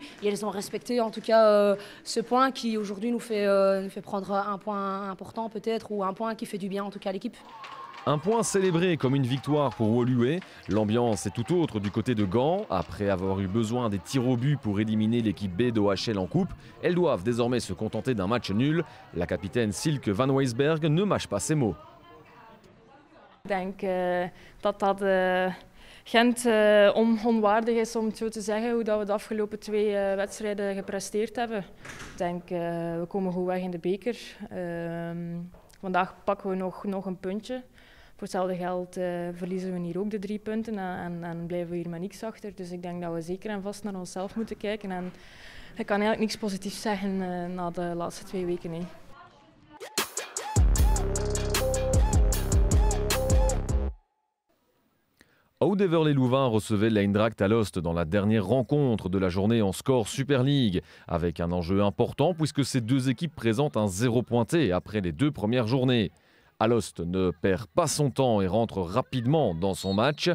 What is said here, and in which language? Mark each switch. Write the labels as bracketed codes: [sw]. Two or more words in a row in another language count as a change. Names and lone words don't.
[fr] Et elles ont respecté en tout cas ce point qui aujourd'hui nous fait prendre un point important peut-être, ou un point qui fait du bien en tout cas à l'équipe. Un point célébré comme une victoire pour Woluwe. L'ambiance est tout autre du côté de Gand. Après avoir eu besoin des tirs au but pour éliminer l'équipe B d'OHL en coupe, elles doivent désormais se contenter d'un match nul. La capitaine Silke van Weisberg ne mâche pas ses mots. [nl] Ik denk dat Gent onwaardig is om het zo te zeggen hoe dat we de afgelopen 2 wedstrijden gepresteerd hebben. Ik denk we komen goed weg in de beker. Vandaag pakken we nog een puntje. Voor hetzelfde geld verliezen we hier ook de 3 punten en blijven we hier met niks achter. Dus ik denk dat we zeker en vast naar onszelf moeten kijken. En ik kan eigenlijk niks positiefs zeggen na de laatste 2 weken. Nee. [fr] Oud-Heverlee-Louvain recevait l'Eindracht Alost dans la dernière rencontre de la journée en score Super League, avec un enjeu important puisque ces deux équipes présentent un 0 pointé après les 2 premières journées. Alost ne perd pas son temps et rentre rapidement dans son match.